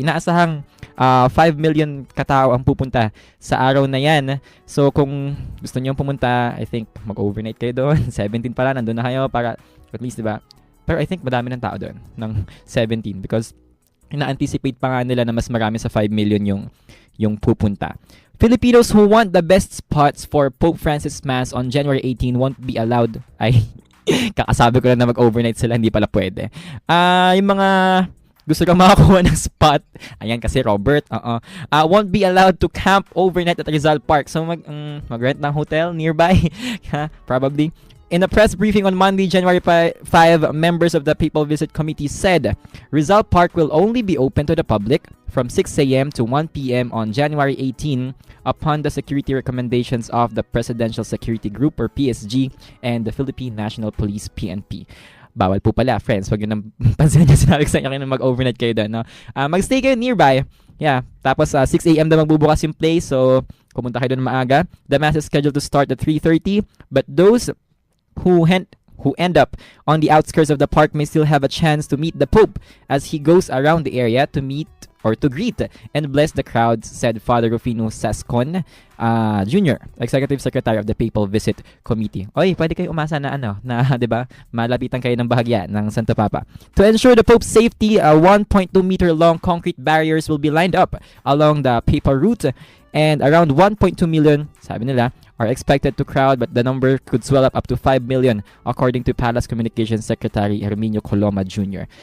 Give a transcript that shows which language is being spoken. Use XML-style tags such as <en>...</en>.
<tl>Inaasahang 5 million katao ang pupunta sa araw na yan. So kung gusto nyong pumunta, I think mag-overnight kayo doon. 17 pala, nandun na kayo para at least, diba? Pero I think madami ng tao doon ng 17</tl> <en>because ina-anticipate</en> <tl>pa nga nila na mas marami sa 5 million yung pupunta.</tl> <en>Filipinos who want the best spots for Pope Francis Mass on January 18 won't be allowed.</en> <tl>Ay, kakasabi ko lang na mag-overnight sila, hindi pala pwede. Yung mga gusto kang makakuha ng</tl> <en>spot,</en> <tl>ayan kasi</tl> <en>Robert, won't be allowed to camp overnight at Rizal Park. So mag-rent ng hotel nearby, probably. In a press briefing on Monday, January 5, members of the People Visit Committee said Rizal Park will only be open to the public from 6 a.m. to 1 p.m. on January 18 upon the security recommendations of the Presidential Security Group or PSG and the Philippine National Police PNP.</en> <tl>Bawal po pala, friends. Huwag yun nang pansinin niyo sinabi ko sa inyo na mag-overnight kayo doon. No? Mag-stay kayo nearby. Yeah. Tapos 6 a.m. na magbubukas yung place. So, pumunta kayo doon maaga.</tl> <en>The mass is scheduled to start at 3:30. But those who end up on the outskirts of the park may still have a chance to meet the Pope as he goes around the area to meet or to greet and bless the crowds, said Father Rufino Sascon Jr., Executive Secretary of the Papal Visit Committee.</en> <tl>Oy, pwede kayo umasa na 'di ba? Malapitan kayo ng bahagya ng Santo Papa.</tl> <en>To ensure the Pope's safety, 1.2 meter long concrete barriers will be lined up along the papal route and around 1.2 million,</en> <tl>sabi nila,</tl> <en>are expected to crowd, but the number could swell up to 5 million according to Palace Communications Secretary Herminio Coloma Jr.</en>